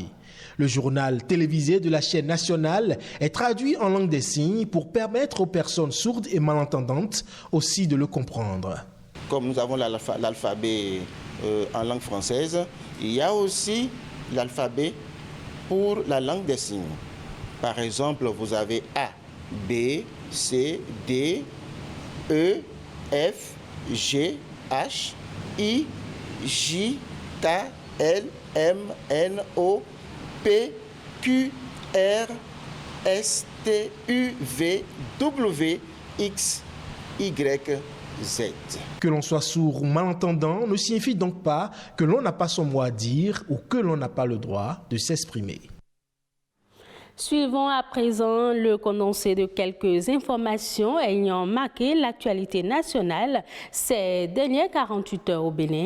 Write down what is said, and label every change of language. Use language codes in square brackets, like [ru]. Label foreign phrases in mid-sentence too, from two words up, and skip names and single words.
[fr] Le journal télévisé de la chaîne nationale est traduit en langue des signes pour permettre aux personnes sourdes et malentendantes aussi de le comprendre. Comme nous avons l'alphabet en langue française, il y a aussi l'alphabet pour la langue des signes. Par exemple, vous avez A, B, C, D, E, F, G, H, I, J, K, L, M, N, O, P, Q, R, S, T, U, V, W, X, Y, Z. Que l'on soit sourd ou malentendant ne signifie donc pas que l'on n'a pas son mot à dire ou que l'on n'a pas le droit de s'exprimer. Suivons à présent le condensé de quelques informations ayant marqué l'actualité nationale ces dernières 48 heures au Bénin.